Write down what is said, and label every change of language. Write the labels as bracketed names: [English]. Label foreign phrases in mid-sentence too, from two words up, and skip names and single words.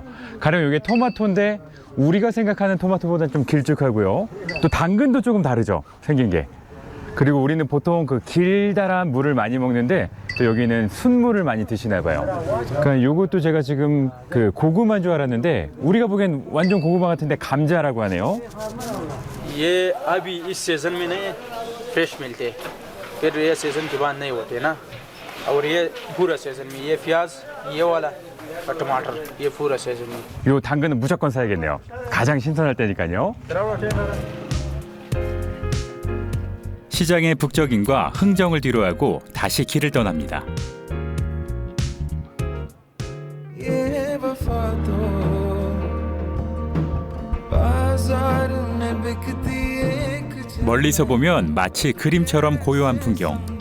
[Korean] 가령 이게 토마토인데 우리가 생각하는 토마토보다는 좀 길쭉하고요. 또 당근도 조금 다르죠, 생긴 게. 그리고 우리는 보통 그 길다란 물을 많이 먹는데 또 여기는 순물을 많이 드시나 봐요. 그러니까 요것도 제가 지금 그 고구마인 줄 알았는데 우리가 보기엔 완전 고구마 같은데 감자라고 하네요. [Hindi] ये अभी इस सीजन में नहीं फ्रेश मिलते फिर ये सीजन के बाद नहीं होते ना और ये पूरा सीजन में ये प्याज ये वाला और टमाटर ये पूरा सीजन में [Korean] 요 당근은 무조건 사야겠네요. 가장 신선할 때니까요. 시장의 북적임과 흥정을 뒤로하고 다시 길을 떠납니다. 멀리서 보면 마치 그림처럼 고요한 풍경.